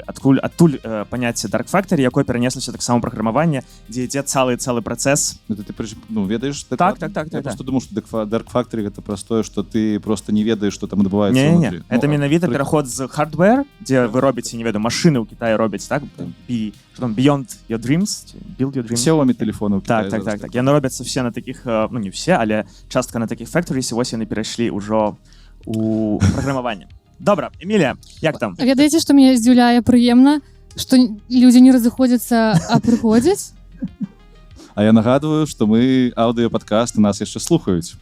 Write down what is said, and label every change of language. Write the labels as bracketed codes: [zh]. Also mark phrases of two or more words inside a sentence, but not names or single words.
[be] Адтуль паняцце [en] Dark Factory, [be] якое перанеслася таксама праграмаванне, дзе ідзе цэлы працэс. Ты ведаеш? Так. [ru] Я просто думаю, [be] што [en] Dark Factory [be] гэта простое, што ты просто не ведаеш, што там адбываецца Не, ўнутры. это менавіта пераход з hardware, дзе вы робіце, не ведаю, машыны ў Кітаі робяць, так? [en] Beyond your dreams, build your dreams. [be] Xiaomi телефоны ў Кітаі. Так. Яны робяцца все на такіх, ну не все, але частка на такіх factories, і вось яны перайшлі ўжо у праграмаванне. Добра, Эмілія, як там? Ведаеце, што мяне здзіўляе прыемна, што людзі не разыходзяцца, а прыходзяць? А я нагадваю, што мы аўдыёпадкаст, нас яшчэ слухаюць.